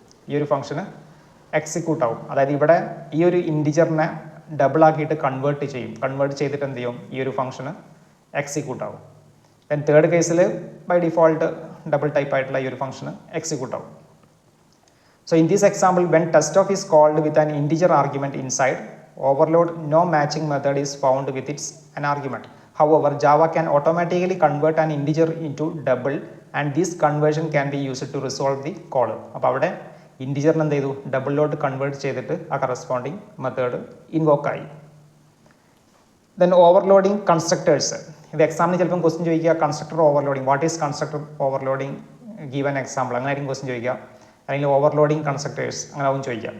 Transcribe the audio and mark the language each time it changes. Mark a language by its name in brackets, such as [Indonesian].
[Malayalam] ഈ ഒരു ഫംഗ്ഷന് എക്സിക്യൂട്ട് ആവും. അതായത് ഇവിടെ ഈ ഒരു ഇൻറ്റിജറിനെ ഡബിൾ ആക്കിയിട്ട് കൺവേർട്ട് ചെയ്തിട്ട് എന്ത് ചെയ്യും, ഈ ഒരു ഫംഗ്ഷന് എക്സിക്യൂട്ട് ആവും. ദെൻ തേർഡ് കേസിൽ ബൈ ഡിഫോൾട്ട് ഡബിൾ ടൈപ്പ് ആയിട്ടുള്ള ഈ ഒരു ഫംഗ്ഷന് എക്സിക്യൂട്ട് ആവും. [English] So in this example when test of is called with an integer argument inside overload, no matching method is found with its an argument. However, Java can automatically convert an integer into double and this conversion can be used to resolve the call. [Malayalam] അപ്പോൾ അവിടെ ഇൻറ്റിജറിന് എന്ത് ചെയ്തു, ഡബിളിലോട്ട് convert ചെയ്തിട്ട് ആ corresponding method invoke ആയി. Then overloading constructors. ഇത് എക്സാമിന് ചിലപ്പം ക്വസ്റ്റ്യൻ ചോദിക്കുക, constructor overloading, [English] what is constructor overloading, give an example, [Malayalam] അങ്ങനെ ആയിരിക്കും ക്വസ്റ്റ്യൻ ചോദിക്കുക. അല്ലെങ്കിൽ ഓവർലോഡിങ് കൺസ്ട്രക്ടേഴ്സ് അങ്ങനെ ആവും ചോദിക്കാം.